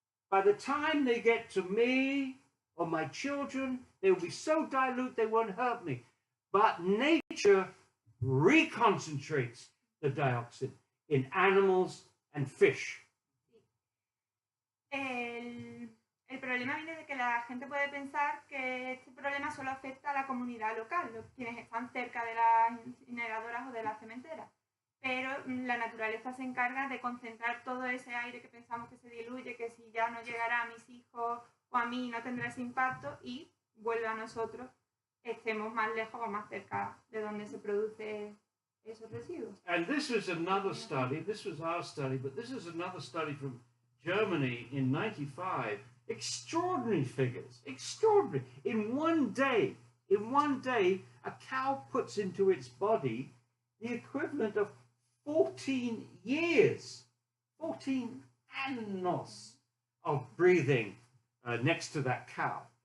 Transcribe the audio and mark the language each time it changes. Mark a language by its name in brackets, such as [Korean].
[English] By the time they get to me or my children, they will be so dilute they won't hurt me. But nature reconcentrates the dioxin in animals and fish. [Spanish] El El problema viene de que la gente puede pensar que este problema solo afecta a la comunidad local, quienes están cerca de las incineradoras o de las cementeras. Pero la naturaleza se encarga de concentrar todo ese aire que pensamos que se diluye, que si ya no llegará a mis hijos o a mí no tendrá ese impacto, y vuelve a nosotros, estemos más lejos o más cerca de donde se produce esos residuos. [English] And this was another study, this was our study, but this is another study from Germany in 95. Extraordinary figures, extraordinary. In one day, a cow puts into its body the equivalent of 14 years, [Spanish] 14 años [English] of breathing next to that cow.